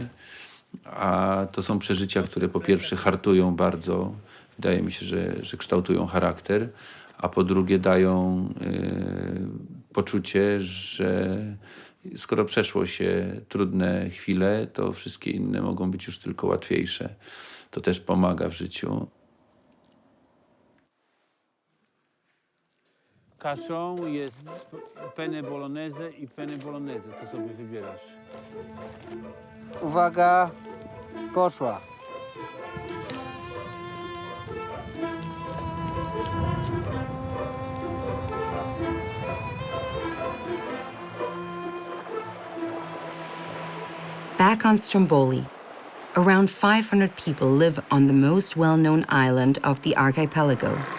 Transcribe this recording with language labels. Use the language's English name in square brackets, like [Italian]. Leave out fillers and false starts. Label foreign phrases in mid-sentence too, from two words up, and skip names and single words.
[Polish] A to są przeżycia, które po pierwsze hartują bardzo, wydaje mi się, że kształtują charakter, a po drugie dają poczucie, że skoro przeszło się trudne chwile, to wszystkie inne mogą być już tylko łatwiejsze. To też pomaga w życiu. Kaszą jest penne bolognese i penne bolognese. Co sobie wybierasz? Uwaga, poszła. [English] Back on Stromboli, around 500 people live on the most well-known island of the archipelago.